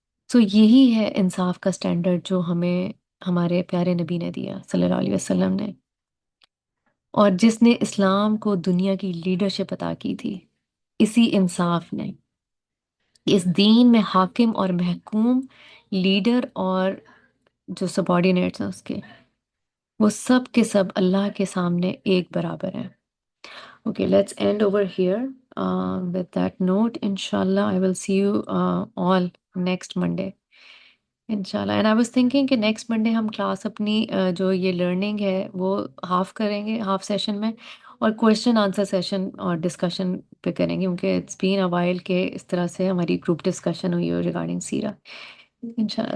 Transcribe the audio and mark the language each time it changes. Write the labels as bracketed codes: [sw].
[ur] تو یہی ہے انصاف کا سٹینڈرڈ جو ہمیں ہمارے پیارے نبی نے دیا صلی اللہ علیہ وسلم نے، اور جس نے اسلام کو دنیا کی لیڈرشپ عطا کی تھی. اسی انصاف نے اس دین میں حاکم اور محکوم، لیڈر اور جو سبارڈینیٹس ہیں اس کے، وہ سب کے سب اللہ کے سامنے ایک برابر ہیں. [en] Okay, let's end over here. With that note, inshallah, I will see you all next Monday. [ur] انشاءاللہ. [en] and I was thinking [ur] کہ نیکسٹ منڈے ہم کلاس اپنی جو یہ لرننگ ہے وہ ہاف کریں گے، ہاف سیشن میں، اور کویشچن آنسر سیشن اور ڈسکشن پہ کریں گے، کیونکہ [en] it's been a while [ur] کہ اس طرح سے ہماری گروپ ڈسکشن ہوئی ہو ریگارڈنگ سیرہ. انشاءاللہ.